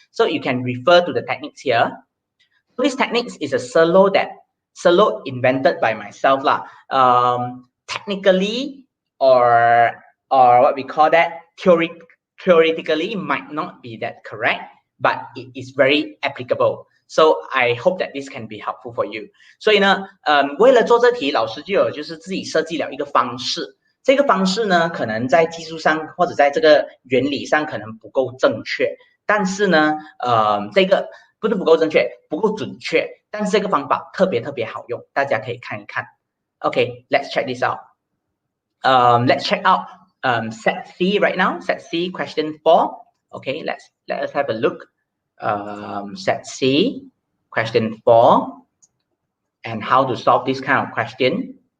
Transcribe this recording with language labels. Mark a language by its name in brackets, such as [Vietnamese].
[English] So you can refer to the techniques here. So this techniques is a Selo invented by myself lah. Technically, or what we call that, theoretically might not be that correct, but it is very applicable. So I hope that this can be helpful for you. [Chinese] 所以呢，为了做这题，老师就有就是自己设计了一个方式。这个方式呢，可能在技术上或者在这个原理上可能不够正确，但是呢，这个不是不够正确，不够准确，但是这个方法特别好用，大家可以看一看。 [English] Okay, let's check this out. Let's check out set C right now. Set C, question 4. Okay, let us have a look. Set C, question 4, and how to solve this kind of question.